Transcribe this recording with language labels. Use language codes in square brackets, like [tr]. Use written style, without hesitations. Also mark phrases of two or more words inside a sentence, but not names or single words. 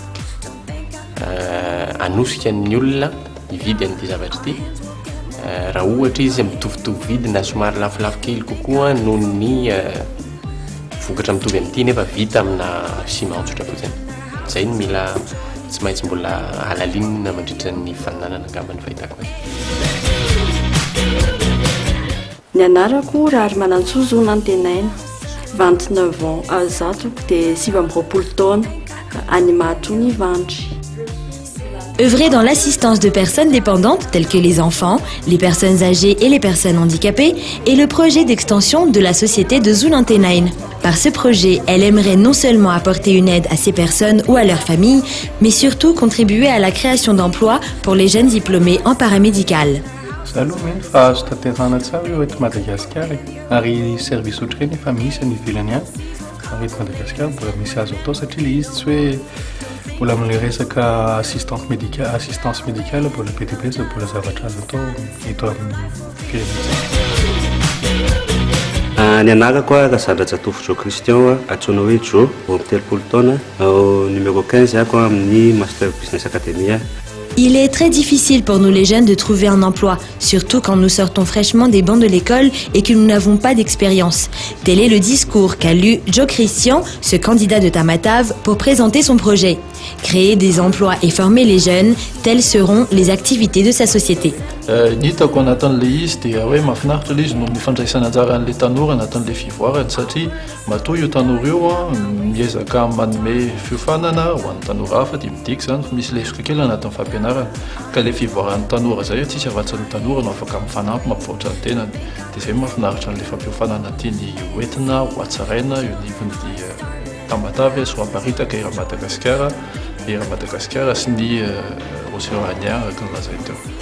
[mg] anosika ny olona hividy an'ity zavatra ity raha ohatra izy mitovitovy vidina somary lafolafo kely kokoa noho ny vokatra mitovy amin'ity nefa vita amina ciment tsotra fotsiny zay ny mila tsy maintsy mbola halalinina mandritra ny fananana angamba ny fahitako azy. Ny anarako Rary Manantsozo Nantenaina, 29 ans, zato dia 27 taona, any Mahatony Vandry. [fr] Œuvrer dans l'assistance de personnes dépendantes telles que les enfants, les personnes âgées et les personnes handicapées est le projet d'extension de la société de Zuluntenain. Par ce projet, elle aimerait non seulement apporter une aide à ces personnes ou à leurs familles, mais surtout contribuer à la création d'emplois pour les jeunes diplômés en paramédical. [mg] Aloha meny fa azo tanterahana tsara eo eto Madagasikara ary service ohatrany efa misy any ivelany any ary eto Madagasikara mbola misy azo atao satria le izy tsy hoe mbola amin'le resaka [fr] assistance médicale [mg] mbola be dia be zay mbola zavatra azo atao eto amin'ny firenena. Ny anarako Razandra Jatofo Christian antsoina hoe Jo, 30 taona, numéro 15 ako amin'ny Master Business Academy. [fr] Il est très difficile pour nous les jeunes de trouver un emploi, surtout quand nous sortons fraîchement des bancs de l'école et que nous n'avons pas d'expérience. Tel est le discours qu'a lu Joe Christian, ce candidat de Tamatave, pour présenter son projet. Créer des emplois et former les jeunes, telles seront les activités de sa société. [mg] Ny hitako anatin'le izy dia hoe mahafinaritra le izy no mifandraisana tsara an'le tanora anatin'le fivoarany satria matoa io tanora io miezaka manome fiofanana ho an'ny tanora hafa dia midika zany misy lesoka kely anatin'ny fampianarana ka le fivoaran'ny tanora zay tsisy avatsan'ny tanora no afaka mifanampy mampivoatra ny tenany dia zay mahafinaritra an'le fampiofanana tiany hoentina ho atsaraina io nivony Tamatave sy ho amparitaka i Madagasikara sy ny Océania ka lazay teo.